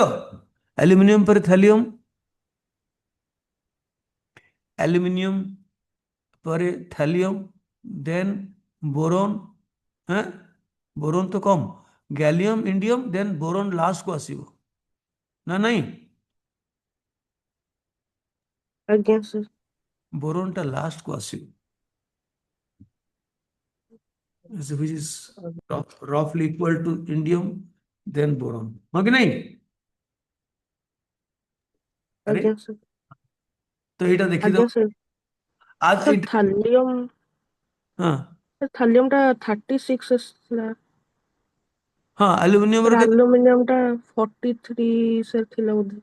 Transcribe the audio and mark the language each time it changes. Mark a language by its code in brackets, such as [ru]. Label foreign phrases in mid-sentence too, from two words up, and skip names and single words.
[or] ଆଲୁମିନିୟମ ପରେ ଥାଲିୟମ, ଆଲୁମିନିୟମ ପରେ ଥାଲିୟମ, [en] then boron, [or] ହଁ ବୋରୋନ୍ ତ କମ, ଗ୍ୟାଲିୟମ, ଇଣ୍ଡିୟମ, [en] then boron [or] ଲାଷ୍ଟକୁ ଆସିବ ନା ନାହିଁ? ଆଜ୍ଞା ସାର୍। ବୋରୋନ୍ଟା ଲାଷ୍ଟକୁ ଆସିବ, [en] which is roughly equal to indium, then boron, [or] ହଁ କି ନାହିଁ? ଆରେ ଆଜ୍ଞା ସାର୍। ତ ଏଇଟା ଦେଖିଦବ। ଆଜ୍ଞା ସାର୍। ଆଜ ସାର୍ ଏଇଟା ଥାଲିୟମ, ହଁ ସାର୍ ଥାଲିୟମ ଟା 36 ଆସିଥିଲା। ହଁ ଆଲୁମିନିୟମର ସାର୍ କେତେ? ଆଲୁମିନିୟମ ଟା 43 ସାର୍ ଥିଲା ବୋଧେ।